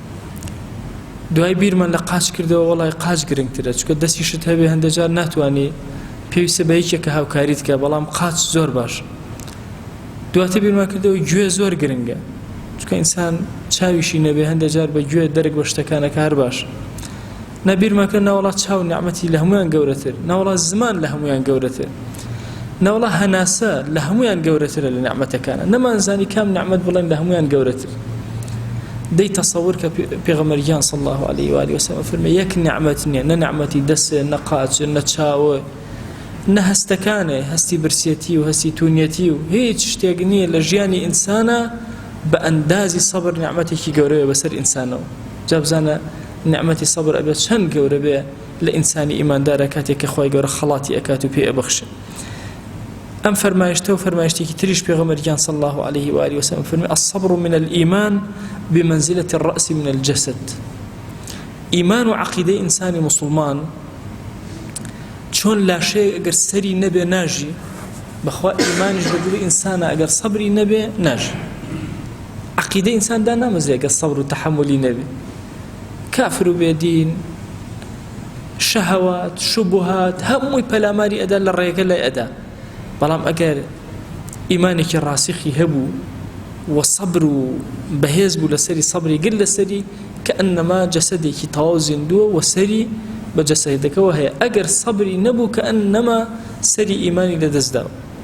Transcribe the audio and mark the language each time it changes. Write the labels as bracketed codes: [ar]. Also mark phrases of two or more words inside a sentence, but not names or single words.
[ckb] دوای بیرمان لە قاچ کردەوە وەڵای قاچ گرنگترە چونکە دەستیشت هەبێ هەندێجار ناتوانێ پێویستە بە یەکێکە هاوکاریت کە بەڵام قاچ زۆر باش دواتە بیرمان کردەوە گوێ زۆر گرنگە چونکە ئینسان چاویشی نەبێ هەندێجار بە گوێ دەرگ بە شتەکانەکە هەر باش نەبیرمان کرد ناوەڵا چاو نعمەتی لە هەمویان گەورەتر ناوەڵا زمان لە هەمویان گەورەتر ناوەڵا هەناسە لە هەمویان گەورەترە لە نعمەتەکانە نەمانزانی کام نعمەت بڵێن لە هەمویان گەورەتر دەی تەسەور کە پێغەمبەریان [ar] صلی الله عليه وآله وسلم [ckb] فەرمێ یەک نعمەت نییە نە نعمەتی دەسێ نە قاچ نە چاوە نە هەستەکانێ هەستی برسێتی و هەستی تونیەتی و هیچ شتێک نییە لە ژیانی ئینسانە بە ئەندازی سەبر نعمەتێکی گەورەیە بەسەر ئینسانەوە جا بزانە نعمەتی سەبر ئەبێت چەند گەورە بێ لە ئینسانی ئیماندارە کاتێک کە خۆی گەورە خەڵاتی ئەکات و پێ ئەبەخشێ ئەم فەرمایشتە و فەرمایشتێکی تریش پێغەمبەریان [ar] صلی الله عليه وآله وسلم [ckb] فەرمێ [ar] الصبر من الإيمان بمنزلة الرأس من الجسد [ckb] ئیمان و عەقیدەی ئینسانی مسلمان چۆن لاشەیە ئەگەر سەری نەبێ ناژی بەخوا ئیمانیش بە دڵی ئینسانە ئەگەر سەبری نەبێ ناژی عەقیدەی ئینساندا نامەزێ ئەگەر سەبر و تەحەمولی نەبێ کافر و بێدین شەهەوات شوبهات هەمووی پەلاماری ئەدا لە ڕێگە لای ئەدا بەڵام ئەگەر ئیمانێکی ڕاسیخی هەبوو و سەبر و بەهێز بوو لەسەری سەبری گر لەسەری کە ئەنەما جەسەدێکی تەواو زیندووە و سەری بە جەسەدەکەەوە هەیە ئەگەر سەبری نەبوو کە ئەنەما سەری ئیمانی لەدەستداوە